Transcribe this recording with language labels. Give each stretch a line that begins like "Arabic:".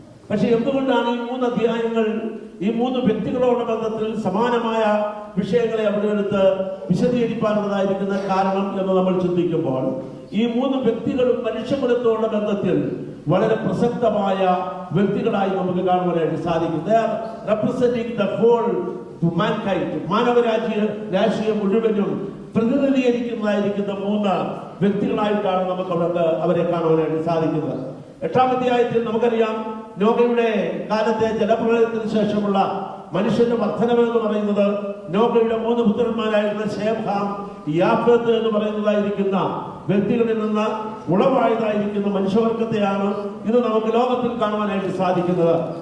Malayalam: പക്ഷെ എന്തുകൊണ്ടാണ് ഈ 3 അധ്യായങ്ങൾ ഈ 3 വ്യക്തികളോട് ബന്ധത്തിൽ സമാനമായ വിഷയങ്ങളെ അവിടെ എടുത്ത് വിശദീകരിക്കാനുള്ളതായിരിക്കുന്ന കാരണം എന്ന് നമ്മൾ ചിന്തിക്കുമ്പോൾ, ഈ 3 വ്യക്തികളും മനുഷ്യകുലത്തോടുള്ള ബന്ധത്തിൽ വളരെ പ്രസക്തമായ വ്യക്തികളായി നമുക്ക് കാണുവാനായിട്ട് സാധിക്കും.
English: They are representing the whole mankind.
Malayalam: മാനവരാശിയെ മുഴുവനും പ്രതിനിധീകരിക്കുന്നതായിരിക്കുന്ന 3 വ്യക്തികളായിട്ടാണ് നമുക്ക് അവരെ കാണുവാനായിട്ട് സാധിക്കുന്നത്. 8-ാം അധ്യായത്തിൽ നമുക്കറിയാം, നോഹയുടെ കാലത്തെ ജലപ്രളയത്തിന് ശേഷമുള്ള മനുഷ്യന്റെ വർധനവ് എന്ന് പറയുന്നത് നോഹയുടെ 3 പുത്രന്മാരായിരുന്ന ശേം, ഹാം, യാഫത്ത് എന്ന് പറയുന്നതായിരിക്കുന്ന വ്യക്തികളിൽ നിന്ന് ഉളവായതായിരിക്കുന്ന മനുഷ്യവർഗത്തെയാണ് ഇത് നമുക്ക് ലോകത്തിൽ കാണുവാനായിട്ട് സാധിക്കുന്നത്.